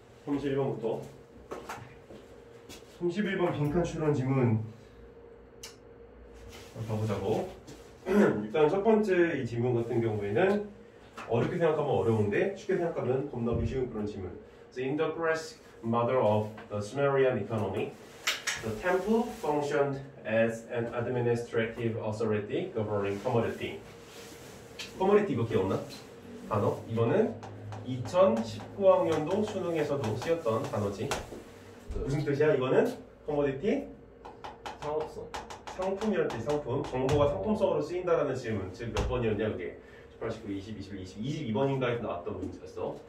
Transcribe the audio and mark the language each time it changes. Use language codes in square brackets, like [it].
[ko] 31번부터 31번 빈칸 추론 지문 가보자고. 일단 첫 번째 이 지문 같은 경우에는 어렵게 생각하면 어려운데 쉽게 생각하면 겁나기 쉬운 그런 지문. [en] So in the Greek model of the Sumerian economy, the temple functioned as an administrative authority governing commodity. [ko] commodity 이거 기억나? 단어? 이거는 2019학년도 수능에서도 쓰였던 단어지. 무슨 뜻이야? 이거는 commodity? 상업성. 상품이란 뜻, 상품. 정보가 상품성으로 쓰인다라는 질문. 즉 몇 번이었냐 그게? 18, 19, 20, 21, 22번인가에서 나왔던 문제였어.